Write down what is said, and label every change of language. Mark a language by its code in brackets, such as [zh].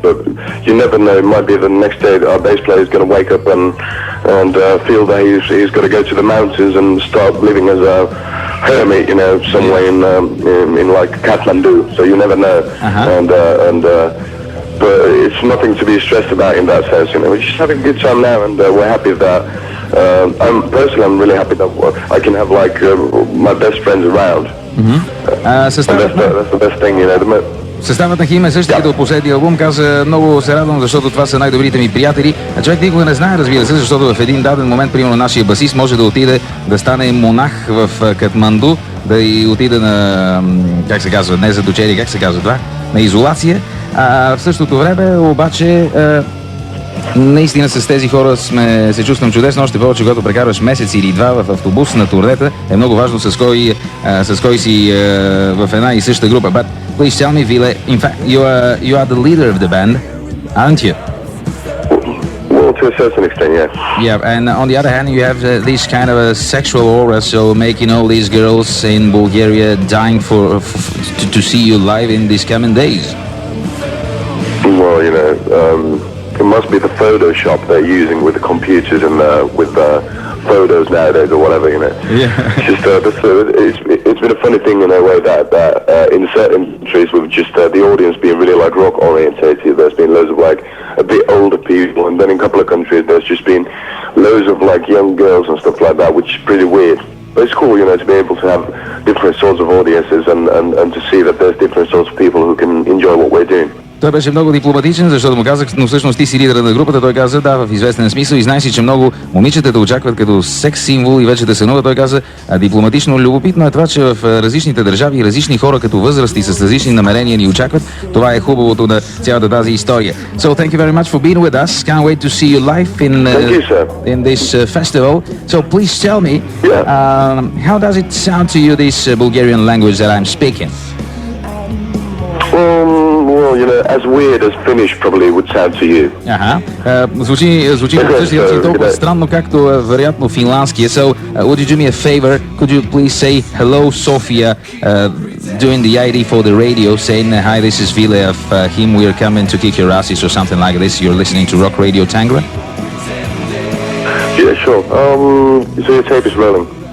[en] But you never know. It might be the next day our bass player is going to wake up and feel that he's got to go to the mountains and start living as a hermit, you know, somewhere in like Kathmandu. So you never know. But it's nothing to be stressed about in that sense. You know, we're just having a good time now, and we're happy that. I'm really happy that I can have like my best friends around. That's the best thing, you know. [bg] Съставът на Хим е същия като последния албум. Каза, много се радвам, защото това са най-добрите ми приятели. А човек никога не знае, разбира се, защото в един даден момент, примерно, нашия басист може да отиде да стане монах в Катманду, да и отиде на, как се казва, не задочери, как се казва това, на изолация. А в същото време, обаче, наистина с тези хора се чувствам чудесно, още повече, когато прекарваш месец или два в автобус на турнета, е много важно с кой си в една и съща група. [en] But please tell me, Ville, in fact, you are the leader of the band, aren't you? Well, to a certain extent, yeah. Yeah, and on the other hand, you have this kind of a sexual aura, so making all these girls in Bulgaria dying to see you live in these coming days. Well, you know, it must be the Photoshop they're using with the computers and with photos nowadays or whatever, you know. Yeah. It's just it's been a funny thing in a way that in certain countries with just the audience being really like rock orientated, there's been loads of like a bit older people, and then in a couple of countries there's just been loads of like young girls and stuff like that, which is pretty weird. But it's cool, you know, to be able to have different sorts of audiences and to see that there's different sorts of people who can enjoy what we're doing. [bg] Той беше много дипломатичен, защото му казах, но всъщност ти си лидера на групата. Той каза, да, в известен смисъл, и знаеш си, че много момичета те очакват като секс символ и вече те сънува. Той каза, дипломатично любопитно е това, че в различните държави и различни хора като възрасти с различни намерения ни очакват. Това е хубавото на цялата тази история. [en] So thank you very much for being with us. Can't wait to see you live in this festival. So please tell me, how does it sound to you, this Bulgarian language that I'm speaking? Well, you know, as weird as Finnish probably would sound to you. [bg] Звучи по същия начин толкова странно, както вероятно финландския. [en] So, would you do me a favor? Could you please say hello, Sophia, doing the ID for the radio, saying, hi, this is Ville of Him, we're coming to kick your asses or something like this. You're listening to Rock Radio Tangra? Yeah, sure. So your tape is rolling.